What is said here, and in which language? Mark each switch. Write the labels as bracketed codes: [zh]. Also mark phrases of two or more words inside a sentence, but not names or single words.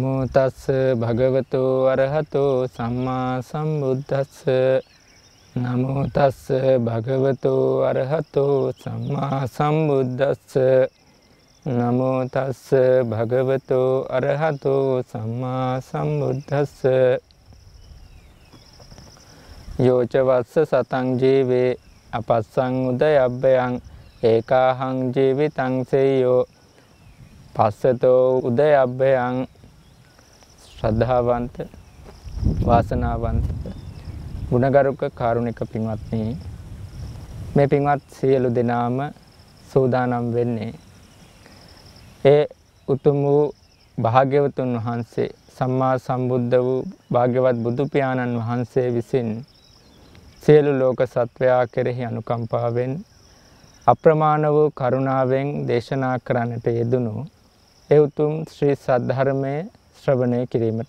[pi] තස්ස භගවතු අරහතෝ සම්මා සම්බුද්දස්ස නමෝ තස්ස භගවතු අරහතෝ සම්මා සම්බුද්දස්ස නමෝ තස්ස භගවතු අරහතෝ සම්මා සම්බුද්දස්ස යෝච වස්ස සතං ජීවේ අපස්සං උදයබ්බයං ඒකාහං ජීවිතං සේයෝ පස්සතෝ උදයබ්බයං. [si] ශ්‍රද්ධාවන්ත වාසනාවන්ත ගුණගරුක කාරුණික පින්වත්නි, මේ පින්වත් සියලු දෙනාම සූදානම් වෙන්නේ ඒ උතුම් වූ භාග්‍යවතුන් වහන්සේ සම්මා සම්බුද්ධ වූ භාග්‍යවත් බුදු පියාණන් වහන්සේ විසින් සියලු ලෝක සත්වයා කෙරෙහි අනුකම්පාවෙන් අප්‍රමාණ වූ කරුණාවෙන් දේශනා කරන්නට යෙදුණු ඒ උතුම් ශ්‍රී සද්ධර්මයේ ශ්‍රවණය කිරීමට.